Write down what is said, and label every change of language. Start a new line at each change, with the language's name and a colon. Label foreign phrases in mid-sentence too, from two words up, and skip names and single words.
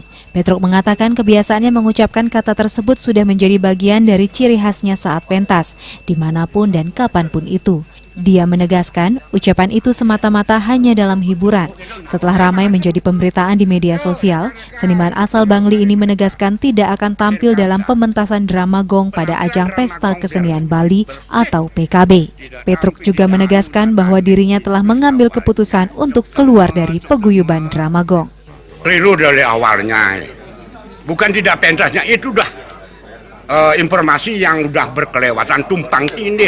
Indonesian: Petruk mengatakan kebiasaannya mengucapkan kata tersebut sudah menjadi bagian dari ciri khasnya saat pentas, dimanapun dan kapanpun itu. Dia menegaskan ucapan itu semata-mata hanya dalam hiburan. Setelah ramai menjadi pemberitaan di media sosial, seniman asal Bangli ini menegaskan tidak akan tampil dalam pementasan drama gong pada ajang Pesta Kesenian Bali atau PKB. Petruk juga menegaskan bahwa dirinya telah mengambil keputusan untuk keluar dari paguyuban drama gong. Keliru dari awalnya, bukan tidak pentasnya, itu udah informasi yang udah berkelewatan, tumpang tindih.